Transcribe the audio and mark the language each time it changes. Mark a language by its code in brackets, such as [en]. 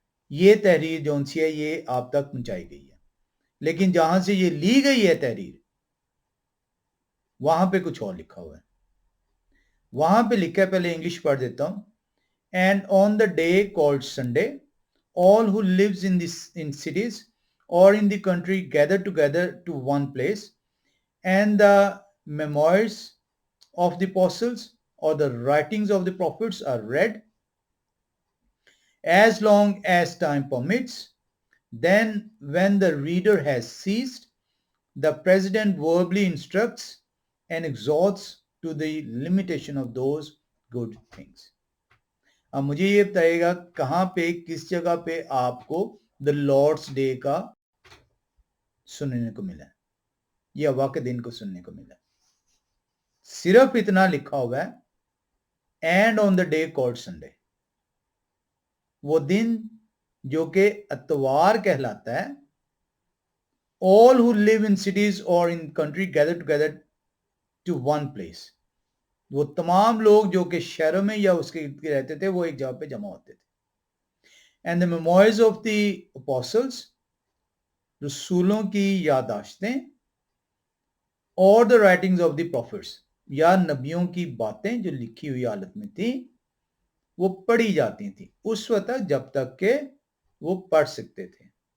[hi] ये तहरीर जो सी है ये आप तक पहुंचाई गई है, लेकिन जहां से ये ली गई है तहरीर वहां पे कुछ और लिखा हुआ है। वहां पे लिखा है, पहले इंग्लिश पढ़ देता हूं। [en] And on the day called Sunday all who lives in cities or in the country gather together to one place, and the memoirs of the apostles or the writings of the prophets are read as long as time permits. Then when the reader has ceased, the president verbally instructs and exhorts to the limitation of those good things. [hi] अब मुझे ये बताइएगा कहां पे किस जगह पे आपको द लॉर्ड्स डे का सुनने को मिला है या हवा के दिन को सुनने को मिला है? सिर्फ इतना लिखा हुआ है [en] and on the day called Sunday, [hi] वो दिन जो कि अतवार कहलाता है. [en] All who live in cities or in country gather together to one place. [hi] वो तमाम लोग जो कि शहरों में या उसके इर्द गिर्द रहते थे वो एक जगह पे जमा होते थे. [en] And the memoirs of the apostles, [hi] रसूलों की यादाश्तें, और [en] the writings of the prophets, [hi] या नबियों की बातें जो लिखी हुई हालत में थी वो पढ़ी जाती थी उस वक्त जब तक के वो पढ़ सकते थे.